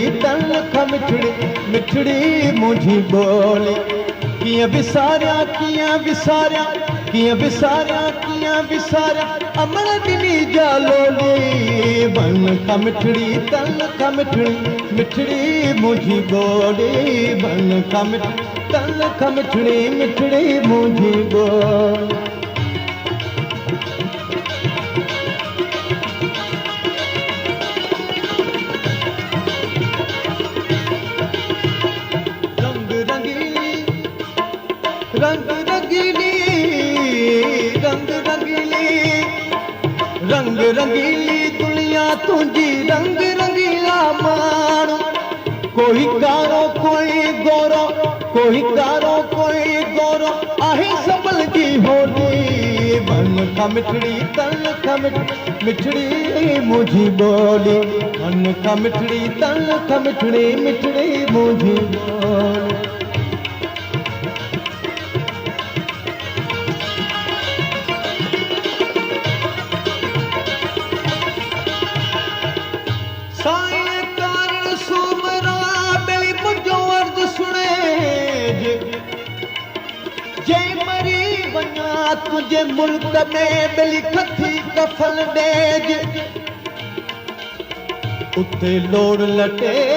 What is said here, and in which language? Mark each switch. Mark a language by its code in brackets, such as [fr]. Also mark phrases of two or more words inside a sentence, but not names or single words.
[sd] तन खां मिठड़ी मिठड़ी मुंहिंजी ॿोली कियां विसारिया कियां विसारिया कियां विसारिया कियां विसारिया अमर ॾिनी जा लोली मन खां मिठड़ी तन खां मिठड़ी मिठड़ी मुंहिंजी ॿोली मन खां मिठड़ी तन खां मिठड़ी मिठड़ी मुंहिंजी ॿोली [hi] रंग रंगीली रंग रंगीली रंग रंगीली दुनिया तुझी रंग रंगीला [sd] माण्हू कोई कारो कोई गोरो कोई कारो कोई गोरो आहे सबल जी होली मन खां मिठड़ी तन खां मिठड़ी मुंहिंजी ॿोली मन खां मिठड़ी तन खां मिठड़ी मिठड़ी मुंहिंजी ॿोली साईं कारण सूमरा बेली मुंहिंजो अर्ज़ु सुणे जे मरी वञा तुंहिंजे मुल्क में बेली कथी कफल ॾेज उते लोड़ लटे